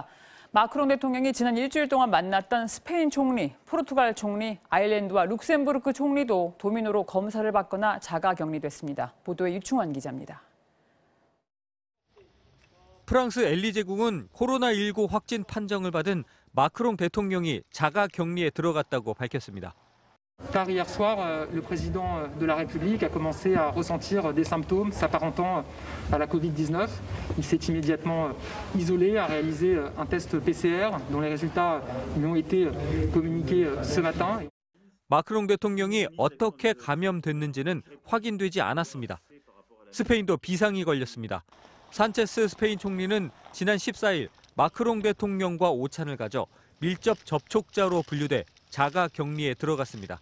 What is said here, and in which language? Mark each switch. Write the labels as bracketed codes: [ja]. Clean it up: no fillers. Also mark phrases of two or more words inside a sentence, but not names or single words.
[ko] 마크롱 대통령이 지난 일주일 동안 만났던 스페인 총리, 포르투갈 총리, 아일랜드와 룩셈부르크 총리도 도민으로 검사를 받거나 자가 격리됐습니다. 보도에 유충환 기자입니다. 프랑스 엘리제궁은 코로나19 확진 판정을 받은 마크롱 대통령이 자가 격리에 들어갔다고 밝혔습니다. [fr] Car hier soir, le président de la République a commencé à ressentir des symptômes s'apparentant à la Covid-19. Il s'est immédiatement isolé, a réalisé un test PCR dont les résultats lui ont été communiqués ce matin. [ko] 마크롱 대통령이 어떻게 감염됐는지는 확인되지 않았습니다. 스페인도 비상이 걸렸습니다. 산체스 스페인 총리는 지난 14일 마크롱 대통령과 오찬을 가져 밀접 접촉자로 분류돼 자가 격리에 들어갔습니다.